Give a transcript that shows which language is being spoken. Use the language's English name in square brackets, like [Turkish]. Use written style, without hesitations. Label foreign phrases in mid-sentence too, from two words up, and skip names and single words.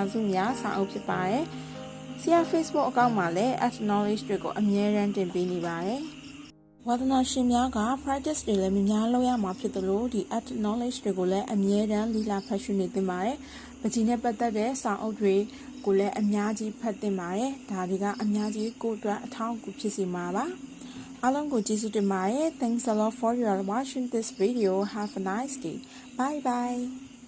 [Burmese] စုများစာအုပ်ဖြစ်ပါတယ်။ဆရာ Facebook အကောင့်မှာလည်း @knowledge တွေကိုအမြဲတမ်းတင်ပေးနေပါတယ်။ဝါသနာရှင်များက practice တွေလည်းများလုပ်ရမှာဖြစ်သလိုဒီ @knowledge တွေကိုလည်းအမြဲတမ်းလေ့လာဖတ်ရှုနေသင့်ပါတယ်။ပကြီးနဲ့ပတ်သက်တဲ့စာအုပ်တွေကိုလည်းအများကြီးဖတ်သင့်ပါတယ်။ဒါတွေကအများကြီးကိုယ့်အတွက်အထောက်အကူဖြစ်စေမှာပါ။အားလုံးကိုကျေးဇူးတင်ပါတယ် [English] Thanks a lot for your watching this video. Have a nice day. Bye bye.